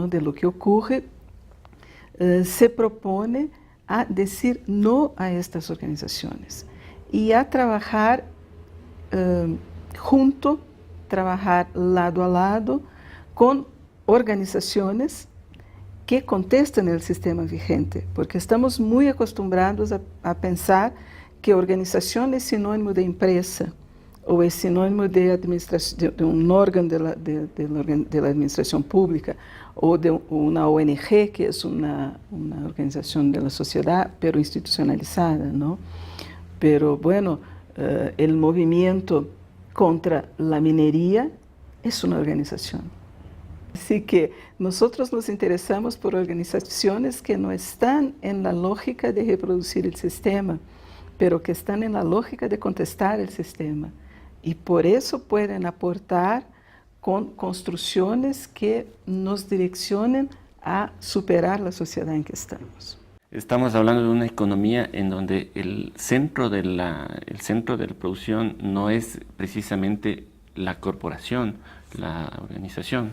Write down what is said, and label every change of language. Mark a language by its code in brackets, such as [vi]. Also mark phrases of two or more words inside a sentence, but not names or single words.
[es] De lo que ocurre, se propone a decir no a estas organizaciones y a trabajar junto, trabajar lado a lado con organizaciones que contestan el sistema vigente, porque estamos muy acostumbrados a pensar que organización es sinónimo de empresa, [pt] ou é sinônimo de um órgão da administração pública, ou de uma ONG, que é uma organização da sociedade, [es] pero institucionalizada, não? Pero, bueno, [pt] o movimento contra a mineria é uma organização. [es] Así que [pt] nós nos interessamos por organizações que não estão na lógica de reproduzir o sistema, pero que estão na lógica de contestar o sistema. [es] Y por eso pueden aportar con construcciones que nos direccionen a superar la sociedad en que estamos. Estamos hablando de una economía en donde el centro de la producción no es precisamente la corporación, la organización.